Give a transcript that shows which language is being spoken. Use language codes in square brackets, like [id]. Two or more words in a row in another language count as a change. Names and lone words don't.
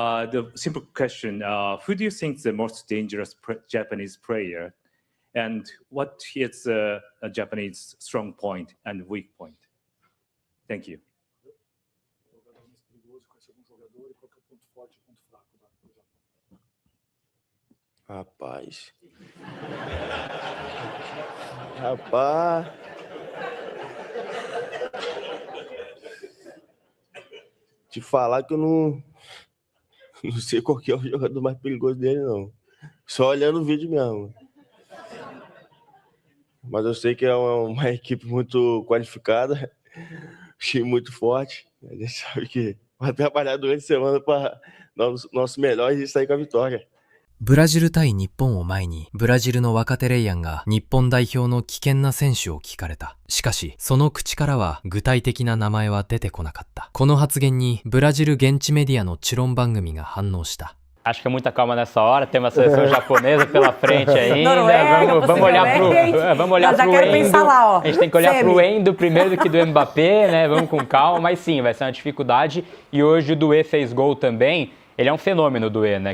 [en] the simple question, who do you think is the most dangerous Japanese player? And what is a Japanese strong point and weak point? Thank you. [pt] Rapaz. Te falar que eu não sei qual que é o jogador mais perigoso dele, não. Só olhando o vídeo mesmo. Mas eu sei que é uma equipe muito qualificada, time muito forte. A gente sabe que vai trabalhar durante a semana para nosso melhor e sair com a vitória. [ja] ブラジル対日本を前に、ブラジルの若手レイアンが日本代表の危険な選手を聞かれた。しかし、その口からは具体的な名前は出てこなかった。この発言にブラジル現地メディアの知論番組が反応した。 [pt] Acho que é muita calma nessa hora, tem uma seleção japonesa pela frente ainda. Noruega, vamos olhar pro Endo. Lá, a gente tem que olhar pro Endo primeiro do que do Mbappé, né? Vamos com calma, mas sim, vai ser uma dificuldade. E hoje o Doué fez gol também. Ele é um fenômeno, Doué, né?